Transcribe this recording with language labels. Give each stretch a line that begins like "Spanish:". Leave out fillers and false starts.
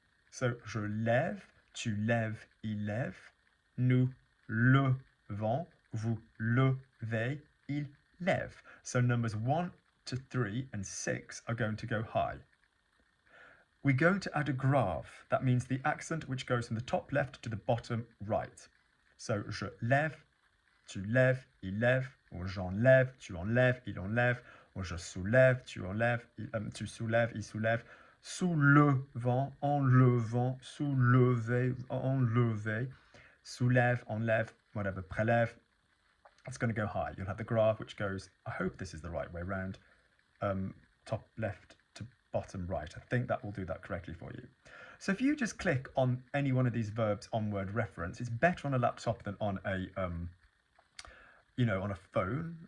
French: So je lève, tu lèves, il lève, nous levons, vous levez, il lève.
English: So numbers 1 to 3 and 6 are going to go high. We're going to add a grave. That means the accent which goes from the top left to the bottom right.
French: So je lève, tu lèves, il lève, ou j'enlève, tu enlèves, il enlève, ou je soulève, tu enlèves, tu soulèves, il soulève, soulevant, enlevant, soulever, enlever, soulève, enlève, whatever, prélève.
English: It's going to go high. You'll have the graph which goes, I hope this is the right way round, top left to bottom right. I think that will do that correctly for you. So if you just click on any one of these verbs on word reference, it's better on a laptop than on a on a phone.